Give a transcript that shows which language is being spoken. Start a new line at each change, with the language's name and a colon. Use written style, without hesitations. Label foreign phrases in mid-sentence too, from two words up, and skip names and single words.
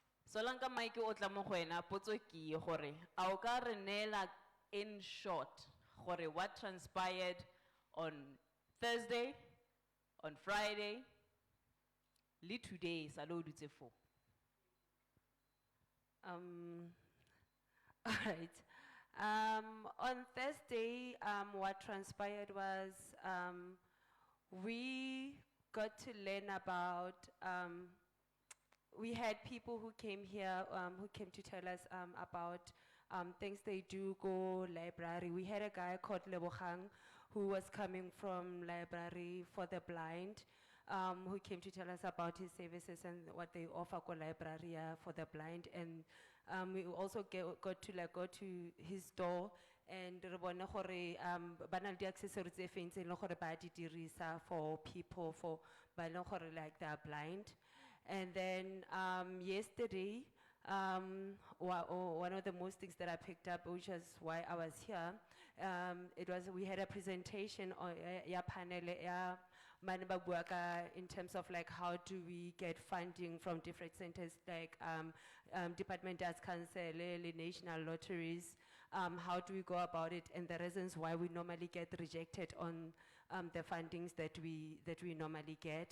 Tswana: Solanka Mike o tla mo go wena, potso ke e gore, a o ka re neela
English: in short,
Tswana: gore
English: what transpired on Thursday, on Friday,
Tswana: le today, sa lo dutse fo.
English: All right. On Thursday, what transpired was we got to learn about, we had people who came here, who came to tell us about things they do, go library. We had a guy called Lebogang who was coming from Library for the Blind, who came to tell us about his services and what they offer go library for the blind. And we also got to like go to his store
Tswana: and re bone gore ba na le di-accessories tse feng tse e leng gore ba di dirisa
English: for people for
Tswana: ba e leng gore
English: like they are blind. And then yesterday, one of the most things that I picked up, which is why I was here, we had a presentation on
Tswana: ya panel ya mane ba bua ka
English: in terms of like how do we get funding from different centers like Department Arts Council, le national lotteries, how do we go about it, and the reasons why we normally get rejected on the fundings that we normally get.